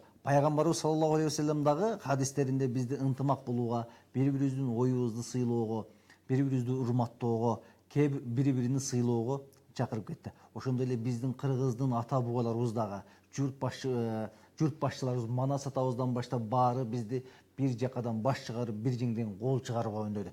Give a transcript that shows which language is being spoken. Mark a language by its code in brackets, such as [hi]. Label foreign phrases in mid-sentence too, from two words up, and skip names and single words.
[ky] Пайгамбарыбыз [ar] صلى الله عليه وسلم [ky] дагы хадистеринде бизди ынтымак болууга, бири-бирибиздин оюбузду сыйлоого, бири-бирибизди урматтоого, бири-бирини сыйлоого чакырып кетти. Ошондой эле биздин кыргыздын ата-бабаларыбыз дагы, журт башчыларыбыз, Манас атабыздан баштап баары бизди бир жакадан баш чыгарып бир жеңден кол чыгарып коеюн деди.